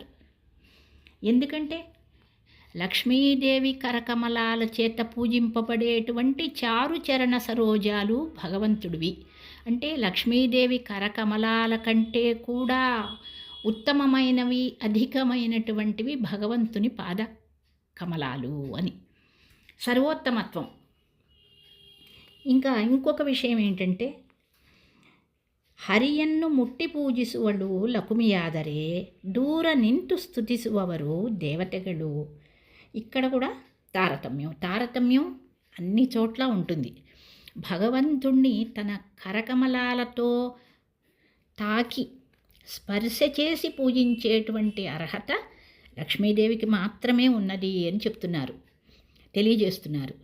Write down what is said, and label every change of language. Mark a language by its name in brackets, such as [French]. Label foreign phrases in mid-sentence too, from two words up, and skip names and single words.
[Telugu] ఎందుకంటే లక్ష్మీదేవి కరకమలాల చేత పూజింపబడేటువంటి చారుచరణ సరోజాలు భగవంతుడివి. అంటే లక్ష్మీదేవి కరకమలాల కంటే కూడా ఉత్తమమైనవి, అధికమైనటువంటివి భగవంతుని పాద కమలాలు అని సర్వోత్తమత్వం. ఇంకా ఇంకొక విషయం ఏంటంటే, [Kannada] ಹರಿಯನ್ನು ಮುಟ್ಟಿ ಪೂಜಿಸುವಳು ಲಕುಮಿಯಾದರೆ ದೂರ ನಿಂತು ಸ್ತುತಿಸುವವರು ದೇವತೆಗಳು. [Telugu] ఇక్కడ కూడా తారతమ్యం అన్ని చోట్ల ఉంటుంది. భగవంతుణ్ణి తన కరకమలాలతో తాకి స్పర్శ చేసి పూజించేటువంటి అర్హత లక్ష్మీదేవికి మాత్రమే ఉన్నది అని తెలియజేస్తున్నారు.